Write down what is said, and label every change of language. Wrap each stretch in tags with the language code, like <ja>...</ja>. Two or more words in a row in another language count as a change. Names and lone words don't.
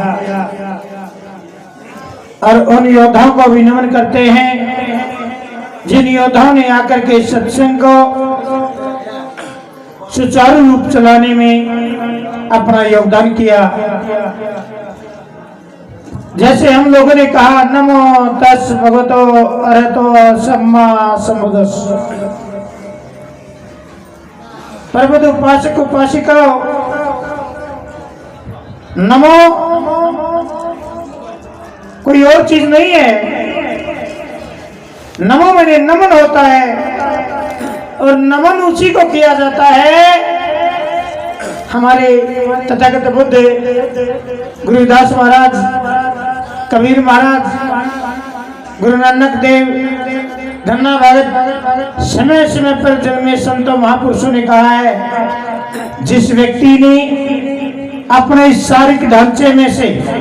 <hi>और उन योद्धाओं को भी नमन करते हैं जिन योद्धाओं ने आकर के सत्संग को सुचारू रूप चलाने में अपना योगदान किया। जैसे हम लोगों ने कहा,</hi> <pi>नमो तस् भगवतो अरहतो सम्मा संबुद्ध।</pi> <hi>प्रबुद्ध उपासक उपासिका, नमो कोई और चीज नहीं है। नमो मैंने नमन होता है और नमन उसी को किया जाता है हमारे तथागत बुद्ध, गुरुदास महाराज, कबीर महाराज, गुरु नानक देव, धन्ना भगत, समय समय पर जन्मे संतों महापुरुषों ने कहा है, जिस व्यक्ति ने अपने शारीरिक ढांचे में से</hi>